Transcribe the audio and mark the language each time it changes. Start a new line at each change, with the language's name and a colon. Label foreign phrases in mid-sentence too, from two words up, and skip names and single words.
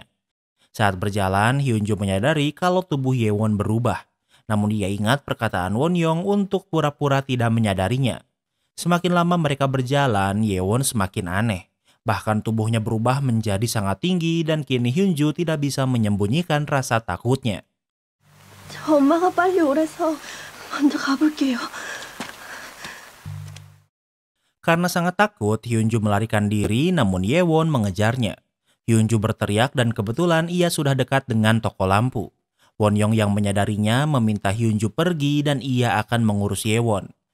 Indonesian: Saat berjalan, Hyunju menyadari kalau tubuh Yewon berubah. Namun ia ingat perkataan Won Young untuk pura-pura tidak menyadarinya. Semakin lama mereka berjalan, Yewon semakin aneh. Bahkan tubuhnya berubah menjadi sangat tinggi dan kini Hyunju tidak bisa menyembunyikan rasa takutnya.
Korean: 엄마가 빨리 오래서 먼저 가볼게요.
Indonesian: Karena sangat takut, Hyunju melarikan diri namun Yewon mengejarnya. Hyunju berteriak dan kebetulan ia sudah dekat dengan toko lampu. Won Young yang menyadarinya meminta Hyunju pergi dan ia akan mengurus Yewon.